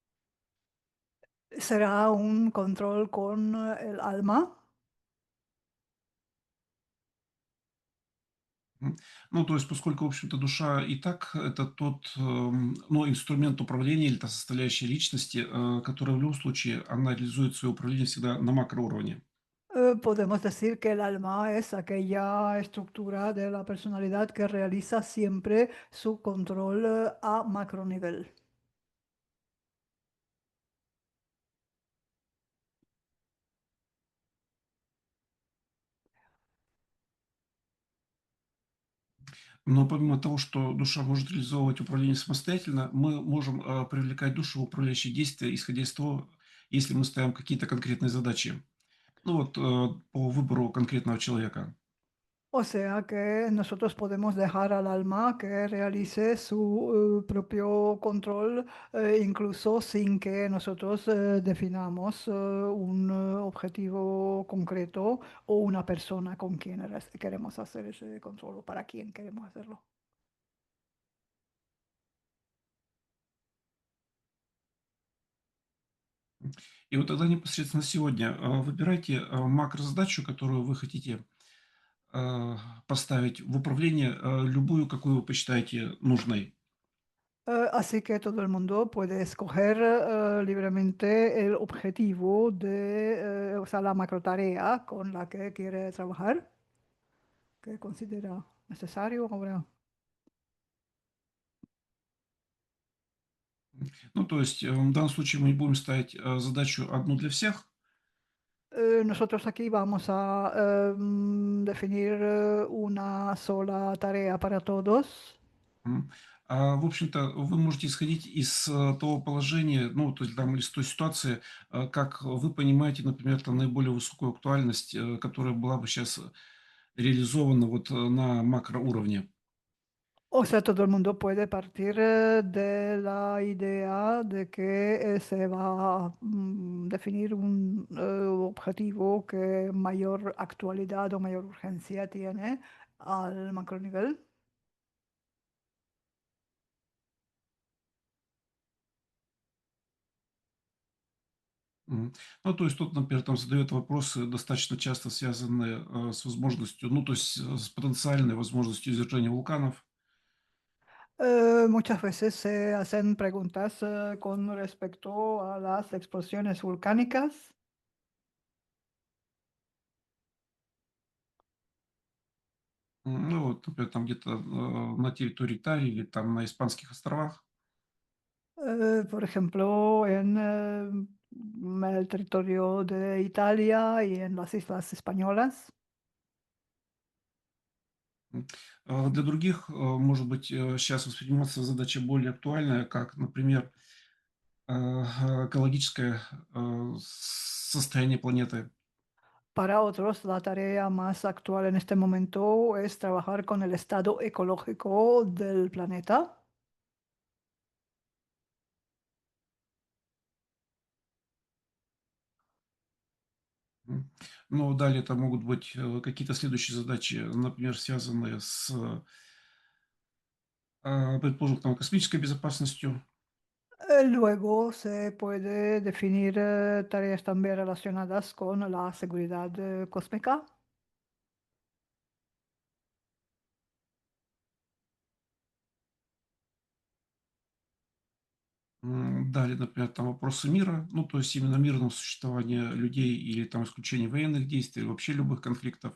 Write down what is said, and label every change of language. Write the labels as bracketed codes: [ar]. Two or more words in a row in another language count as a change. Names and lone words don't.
[es] Será un control con el alma. М. [ru] Ну, то есть, поскольку, в общем-то, душа и так это тот, ну, инструмент управления или та составляющая личности, которая в любом случае, она реализует свое управление всегда на макроуровне. [es] Podemos decir que el alma es aquella estructura de la personalidad que realiza siempre su control a macro nivel. [ru] Но помимо того, что душа может реализовывать управление самостоятельно, мы можем привлекать душу в управляющие действия, исходя из того, если мы ставим какие-то конкретные задачи. Ну вот по выбору конкретного человека. [es] O sea que nosotros podemos dejar al alma que realice su propio control, incluso sin que nosotros definamos un objetivo concreto o una persona con quien queremos hacer ese control o para quién queremos hacerlo. [ru] И вот тогда непосредственно сегодня выбирайте макрозадачу, которую вы хотите э, поставить в управление, любую, какую вы посчитаете нужной. [es] Así que todo el mundo puede escoger libremente el objetivo de, o sea, la macrotarea con la que quiere trabajar, que considera necesario ahora. [ru] Ну, то есть в данном случае мы не будем ставить задачу одну для всех. [es] Nosotros aquí vamos a definir una sola tarea para todos. [ru] В общем-то, вы можете исходить из того положения, ну, то есть там, или с той ситуации, как вы понимаете, например, там наиболее высокую актуальность, которая была бы сейчас реализована вот на макроуровне. [es] O sea, todo el mundo puede partir de la idea de que se va a definir un objetivo que mayor actualidad o mayor urgencia tiene al macronivel. Мгм. [ru] Ну, то есть тут, например, там задают вопросы, достаточно часто связанные с возможностью, ну, то есть с потенциальной возможностью извержения вулканов. [es] Muchas veces se hacen preguntas con respecto a las explosiones volcánicas. [ru] Ну, вот, например, там где-то на территории Италии или там на Испанских островах. [es] Por ejemplo, en el territorio de Italia y en las islas españolas. [ru] Для других, может быть, сейчас восприниматься задача более актуальная, как, например, экологическое состояние планеты. [es] Para otros, la tarea más actual en este momento es trabajar con el estado ecológico del planeta. [ru] Ну, далее это могут быть какие-то следующие задачи, например, связанные с, предположим, там, космической безопасностью. [es] Luego se puede definir tareas también relacionadas con la seguridad cósmica. [ru] Далее, например, там вопросы мира, ну, то есть именно мирного существования людей или там исключения военных действий, вообще любых конфликтов.